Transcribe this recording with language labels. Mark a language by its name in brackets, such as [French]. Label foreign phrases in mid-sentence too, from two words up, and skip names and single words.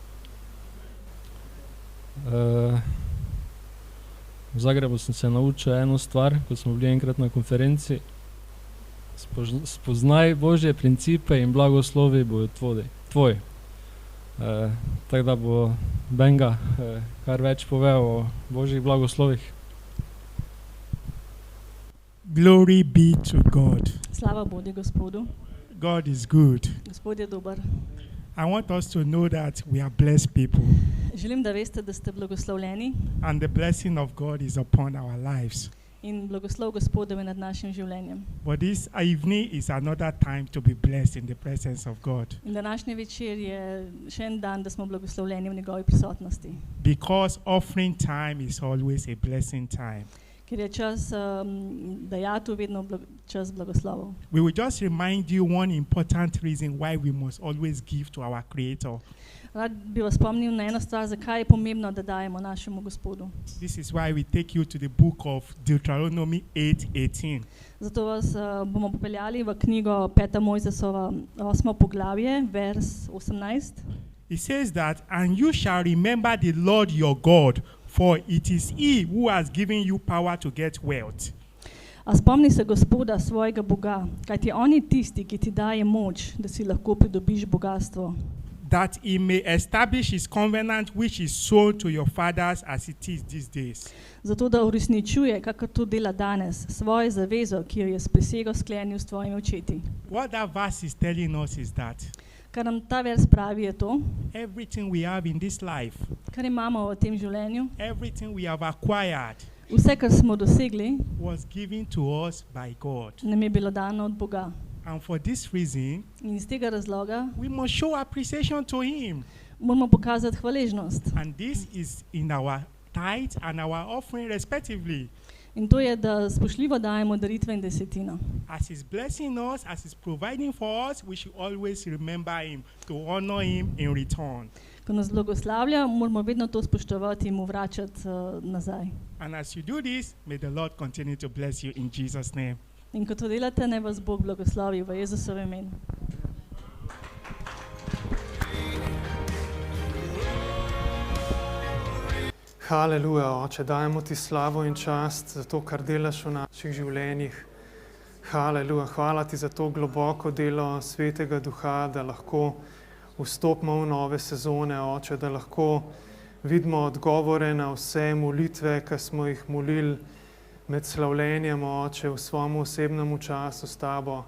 [Slovenian] V Zagrebu sem se naučil eno stvar, ko smo bili enkrat na konferenci. Spoznaj Božje principe in blagoslovi bojo tvoj. Tako da bo Benga kar več povedal o Božjih blagoslovih. [English] Glory be to God. [Slovenian] Slava bodi Gospodu. [English] God is good. [Slovenian] Gospod je dober. [English] I want us to know that we are blessed people. [Slovenian] Želim, da veste, da ste blagoslovljeni [English] And the blessing of God is upon our lives. [Slovenian] in blagoslov Gospodov je nad našim življenjem. [English] But this evening is another time to be blessed in the presence of God. [Slovenian] In današnji večer je še en dan, da smo blagoslovljeni v njegovi prisotnosti. [English] Because offering time is always a blessing time. [Slovenian] Ker je čas dajatev vedno čas blagoslovov. [English] We will just remind you one important reason why we must always give to our Creator. [Slovenian] Rad bi vas spomnil na eno stvar, zakaj je pomembno, da dajemo našemu Gospodu. [English] This is why we take you to the book of Deuteronomy 8:18. [Slovenian] Zato vas bomo popeljali v knjigo 5. Mojzesova 8. poglavje, vers 18. [English] It says that, and you shall remember the Lord your God, for it is He who has given you power to get wealth. [Slovenian] A spomni se Gospoda, svojega Boga, kajti on je tisti, ki ti daje moč, da si lahko pridobiš bogastvo. [English] That He may establish His covenant which is sown to your fathers as it is these days. [Slovenian] Zato, da uresničuje, kakor to dela danes, svojo zavezo, ki jo je s prisego sklenil s tvojimi očeti. [English] What that verse is telling us is that [Slovenian] Kar nam ta vers pravi je to, [English] everything we have in this life, [Slovenian] kar imamo v tem življenju, [English] everything we have acquired, [Slovenian] vse, kar smo dosegli, [English] was given to us by God. [Slovenian] nam je bilo dano od Boga. [English] And for this reason, [Slovenian] In iz tega razloga [English] we must show appreciation to Him. [Slovenian] moramo pokazati hvaležnost. [English] And this is in our tithe and our offering respectively. [Slovenian] In to je, da spoštljivo dajemo daritve in desetino. [English] As He's blessing us, as He's providing for us, we should always remember Him, to honor Him in return. [Slovenian] ko nas blagoslavlja, moramo vedno to spoštovati in mu vračati nazaj. [English] And as you do this, may the Lord continue to bless you in Jesus' name. [Slovenian] In ko to delate, naj vas Bog blagoslovi v Jezusovem imenu. Haleluja, Oče, dajemo ti slavo in čast za to, kar delaš v naših življenjih. Haleluja, hvala ti za to globoko delo Svetega Duha, da lahko vstopimo v nove sezone, Oče, da lahko vidimo odgovore na vse molitve, ki smo jih molili med slavljenjem, Oče, v svojem osebnem času s tabo.